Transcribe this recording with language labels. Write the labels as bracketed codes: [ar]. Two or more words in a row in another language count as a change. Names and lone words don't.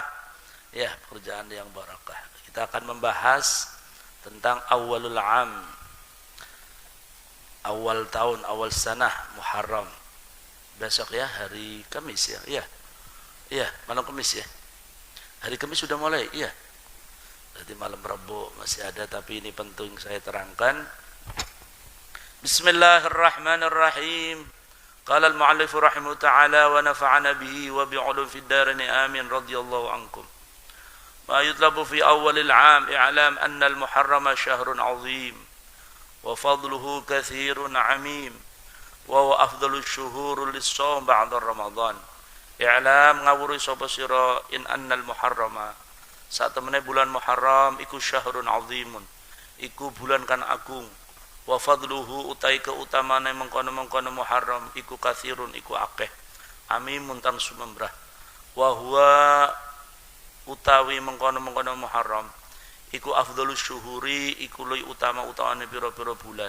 [id] Ya, pekerjaan yang barakah. Kita akan membahas tentang [ar] أول العام, [id] awal tahun, awal sanah Muharram. Besok ya, hari Kamis ya. Iya. Iya, malam Kamis ya. Hari Kamis sudah mulai, iya. Berarti malam Rabu masih ada, tapi ini penting saya terangkan. [ar] بسم الله الرحمن الرحيم. قال المؤلف رحمه تعالى ونفعنا به وبعلوم في الدارين آمين رضي الله عنكم. ما يطلب في أول العام اعلم أن المحرم شهر عظيم وفضله كثير عميم وهو أفضل الشهور للصوم بعد رمضان. [jv] I'lam ngawuri sapa sira [ar] إن أن المحرم [jv] saat temene bulan Muharram iku [ar] شهر عظيم, [jv] iku bulan kan agung. [ar] وفضله [jv] utai keutamane mengkono-mengkono Muharram iku katsirun, iku akeh. Amimun tan sumembrah. [ar] وهو [jv] utawi mengkono-mengkono Muharram iku [ar] أفضل الشهور, [jv] iku luwih utama-utamane pira-pira bulan.